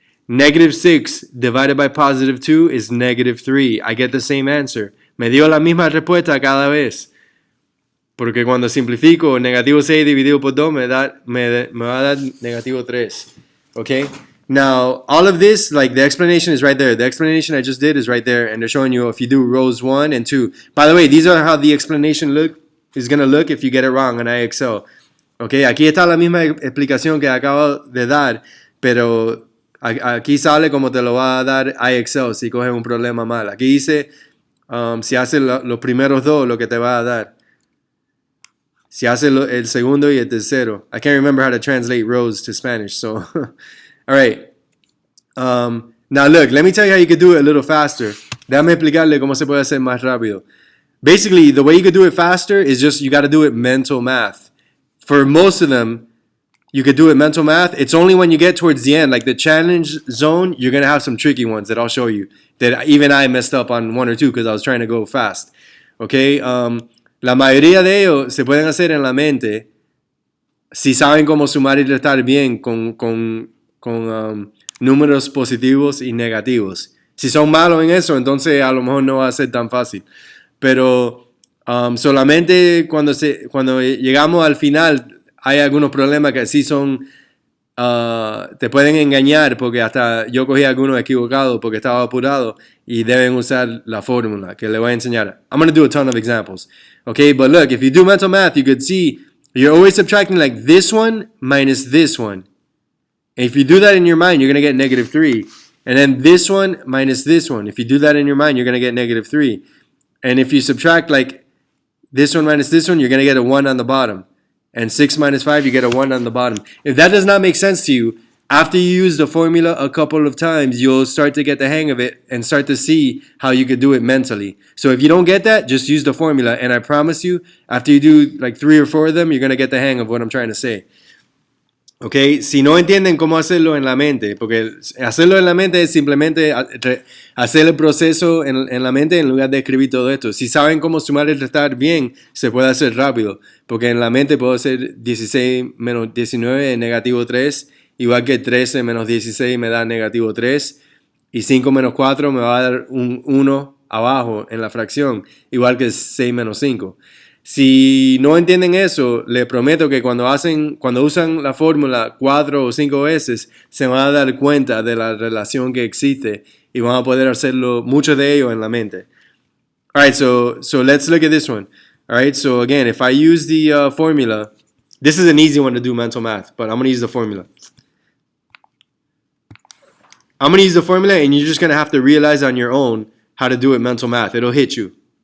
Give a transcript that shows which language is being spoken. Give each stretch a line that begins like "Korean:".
English: Negative 6 divided by positive 2 is negative 3. I get the same answer.
Spanish: Me dio la misma respuesta cada vez. Porque cuando simplifico, negativo 6 dividido por 2 me va a dar negativo 3.
English: Okay? Now, all of this, like the explanation is right there. The explanation I just did is right there, and they're showing you if you do rows 1 and 2. By the way, these are how the explanation is going to look if you get it wrong on IXL.
Spanish: Okay, aquí está la misma explicación que acabo de dar, pero aquí sale como te lo va a dar IXL si coges un problema mal. Aquí dice, si haces los primeros dos, lo que te va a dar. Si haces el segundo y el tercero.
English: I can't remember how to translate rows to Spanish, so... All right. Now look, let me tell you how you could do it a little faster.
Spanish: Déjame explicarle cómo se puede hacer más rápido.
English: Basically, the way you could do it faster is just you got to do it mental math. For most of them, you could do it mental math. It's only when you get towards the end, like the challenge zone, you're going to have some tricky ones that I'll show you. That even I messed up on 1 or 2 because I was trying to go fast. Okay?
Spanish: La mayoría de ellos se pueden hacer en la mente si saben cómo sumar y restar bien con números positivos y negativos. Si son malos en eso, entonces a lo mejor no va a ser tan fácil. Pero solamente cuando llegamos al final hay algunos problemas que sí son, te pueden engañar, porque hasta yo cogí algunos equivocados porque estaba apurado y deben usar la fórmula que le voy a enseñar.
English: I'm going to do a ton of examples. Okay, but look, if you do mental math, you could see you're always subtracting like this one minus this one. If you do that in your mind, you're going to get negative 3. And then this one minus this one. If you do that in your mind, you're going to get negative 3. And if you subtract like this one minus this one, you're going to get a 1 on the bottom. And 6 minus 5, you get a 1 on the bottom. If that does not make sense to you, after you use the formula a couple of times, you'll start to get the hang of it and start to see how you could do it mentally. So if you don't get that, just use the formula. And I promise you, after you do like 3 or 4 of them, you're going to get the hang of what I'm trying to say.
Spanish: Okay, si no entienden cómo hacerlo en la mente, porque hacerlo en la mente es simplemente hacer el proceso en la mente en lugar de escribir todo esto. Si saben cómo sumar y restar bien, se puede hacer rápido, porque en la mente puedo hacer 16 menos 19 es negativo 3, igual que 13 menos 16 me da negativo 3, y 5 menos 4 me va a dar un 1 abajo en la fracción, igual que 6 menos 5. Si no entienden eso, les prometo que cuando usan la fórmula 4 o 5 veces, se van a dar cuenta de la relación que existe y van a poder hacerlo, mucho de ello en la mente.
English: All right, so let's look at this one. All right, so again, if I use the formula, this is an easy one to do mental math, but I'm going to use the formula. I'm going to use the formula, and you're just going to have to realize on your own how to do it mental math. It'll hit you.